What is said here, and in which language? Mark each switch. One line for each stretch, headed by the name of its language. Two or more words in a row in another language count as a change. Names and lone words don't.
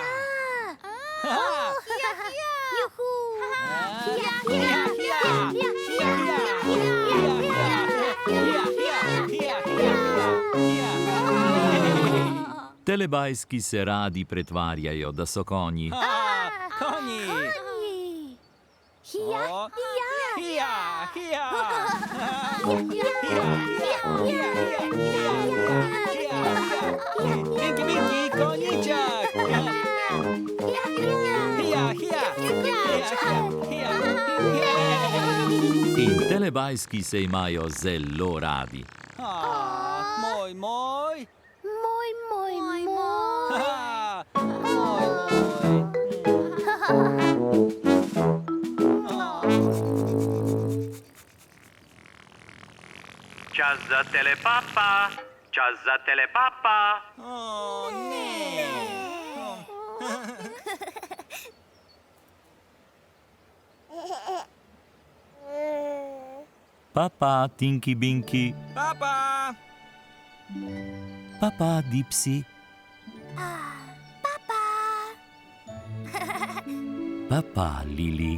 Slovenian: Juhu. Telebajski se radi pretvarjajo, da so konji. Konji. Hija, Hija, hija. Tinky Binky, konjiček. Hija, hija. In telebajski se imajo zelo radi. Moj, moj. Moj. Moj, moj. Čas za telepapa, čas za telepapa. Ne. Papa, Tinky Binky. Papa. Papa, Dipsy. Papa, Lili.